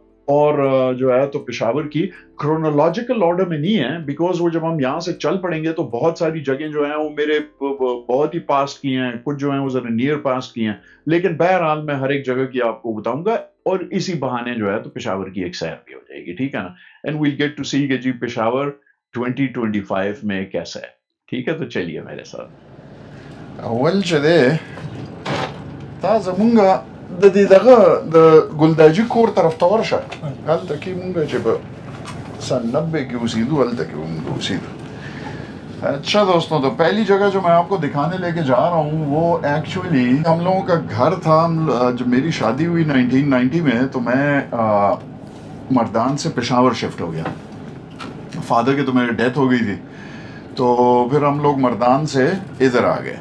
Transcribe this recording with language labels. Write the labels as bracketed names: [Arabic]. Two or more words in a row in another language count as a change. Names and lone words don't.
[Urdu] اور جو ہے تو پشاور کی [English] chronological order [Urdu] میں نہیں ہے، بیکاز وہ جب ہم یہاں سے چل پڑیں گے تو بہت ساری جگہ جو ہے وہ میرے بہت ہی پاسٹ کی ہیں، کچھ جو ہے وہ ذرا [English] near past [Urdu] کی ہیں. لیکن بہرحال میں ہر ایک جگہ کی آپکو بتاؤنگا اور اسی بہانے جو ہے تو پشاور کی ایک سیر بھی ہو جائے گی، ٹھیک ہے نا. [English] and we'll get to see [Urdu] کہ جی پشاور 2025 میں کیسا ہے. ٹھیک ہے، تو چلیے میرے ساتھ. [Pashto] اول چې دی تا زمونږ د دې دغه د ګلداجي کور طرف ته ورشه. هلته کې مونږ چې په سن 90 کې اوسېدو، هلته کې مونږ اوسېدو. [Urdu] اچھا دوستو، تو پہلی جگہ جو میں آپکو دکھانے لیکے جا رہا ہوں وہ ایکچوئلی ہم لوگوں کا گھر تھا. جب میری شادی ہوئی 1990 میں تو میں مردان سے پشاور شفٹ ہو گیا. فادر کی تو میری ڈیتھ ہو گئی تھی، تو پھر ہم لوگ مردان سے ادھر آ گئے.